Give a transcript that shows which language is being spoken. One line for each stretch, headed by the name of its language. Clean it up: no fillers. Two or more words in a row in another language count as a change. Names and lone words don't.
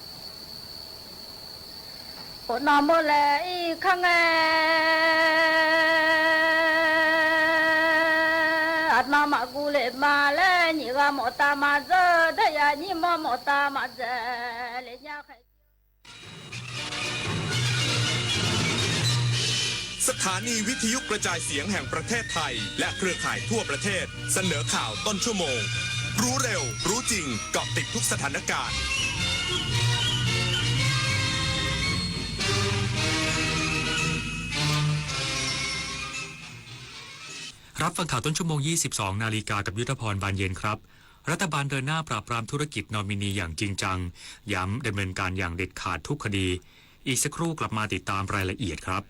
Chinese: 我那么来看那么过来嘛来，你个莫打嘛子的呀，你莫打嘛子，人家还。
Thai: สถานีวิทยุกระจายเสียงแห่งประเทศไทยและเครือข่ายทั่วประเทศเสนอข่าวต้นชั่วโมงรู้เร็วรู้จริงเกาะติดทุกสถานการณ์ รับฟังข่าวต้นชั่วโมง 22 นาฬิกากับยุทธพรบานเย็นครับรัฐบาลเดินหน้าปราบปรามธุรกิจนอมินีอย่างจริงจังย้ำดำเนินการอย่างเด็ดขาดทุกคดีอีกสักครู่กลับมาติดตามรายละเอียดครับ